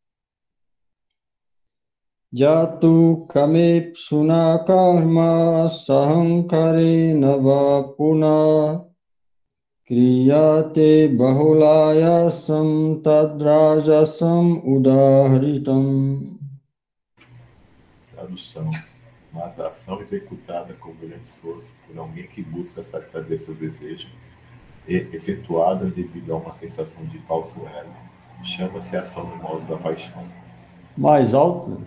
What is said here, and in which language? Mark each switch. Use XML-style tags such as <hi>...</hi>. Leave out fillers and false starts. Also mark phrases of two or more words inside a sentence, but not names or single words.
<sa>यत्तु कामेप्सुना कर्म साहंकारेण वा पुनः क्रियते बहुलायासं तद्राजसम् उदाहृतम्.</sa> <pt>Tradução. Mas a ação executada com grande esforço por alguém que busca satisfazer seu desejo e efetuada devido a uma sensação de falso ego, chama-se ação no modo da paixão. Mais alto?</pt>